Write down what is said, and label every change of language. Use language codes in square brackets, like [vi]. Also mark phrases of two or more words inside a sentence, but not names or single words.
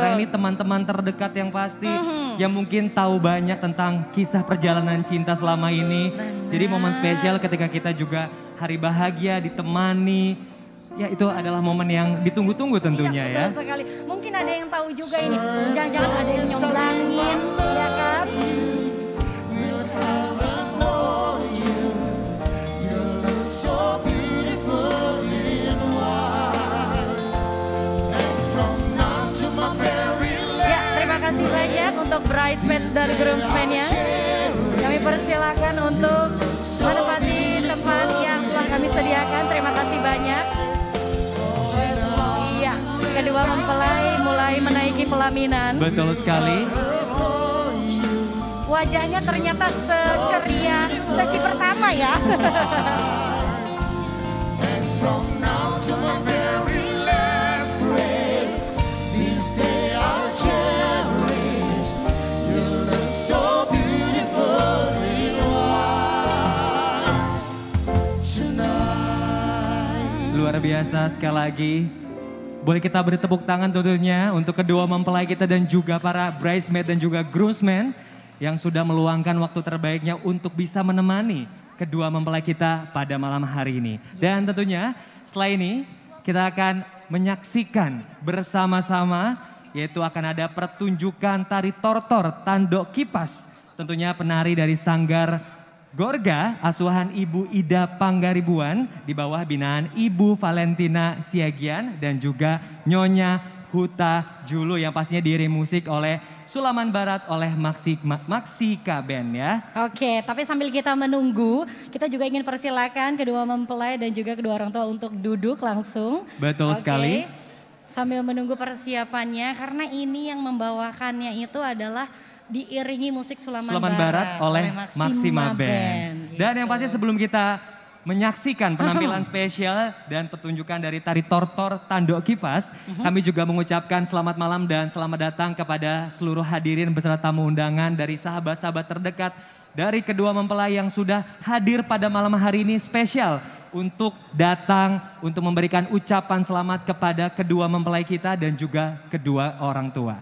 [id] Sekarang ini teman-teman terdekat yang pasti, yang mungkin tahu banyak tentang kisah perjalanan cinta selama ini. Jadi momen spesial ketika kita juga hari bahagia ditemani. Ya itu adalah momen yang ditunggu-tunggu tentunya Iya, betul sekali. Mungkin ada yang tahu juga ini, jangan-jangan ada yang nyomblangin, ya kan? [en] So beautiful in white, and from now to my very last. [id] Ya, terima kasih banyak untuk bridesmaids dan groomsmen-nya. Kami persilakan untuk menempati tempat yang telah kami sediakan. Terima kasih banyak. Iya, kedua mempelai mulai menaiki pelaminan. Betul sekali. Wajahnya ternyata seceria sesi pertama ya. [en] From now to my very last breath, this day I'll cherish. You look so beautiful in white tonight. [id] Luar biasa sekali lagi. Boleh kita beri tepuk tangan tentunya untuk kedua mempelai kita dan juga para bridesmaid dan juga groomsmen yang sudah meluangkan waktu terbaiknya untuk bisa menemani kedua mempelai kita pada malam hari ini. Dan tentunya setelah ini kita akan menyaksikan bersama-sama, yaitu akan ada pertunjukan tari tortor Tandok Kipas. Tentunya penari dari Sanggar Gorga asuhan Ibu Ida Panggaribuan di bawah binaan Ibu Valentina Siagian dan juga Nyonya Huta Julu yang pastinya diiringi musik oleh Sulaman Barat oleh Maksika Band ya. Oke, tapi sambil kita menunggu, kita juga ingin persilakan kedua mempelai dan juga kedua orang tua untuk duduk langsung. Betul sekali. Sambil menunggu persiapannya, karena ini yang membawakannya itu adalah diiringi musik Sulaman Barat oleh Maksima Band. Dan yang pasti sebelum kita menyaksikan penampilan spesial dan pertunjukan dari tari tortor Tandok Kipas, kami juga mengucapkan selamat malam dan selamat datang kepada seluruh hadirin beserta tamu undangan dari sahabat-sahabat terdekat dari kedua mempelai yang sudah hadir pada malam hari ini spesial untuk datang untuk memberikan ucapan selamat kepada kedua mempelai kita dan juga kedua orang tua.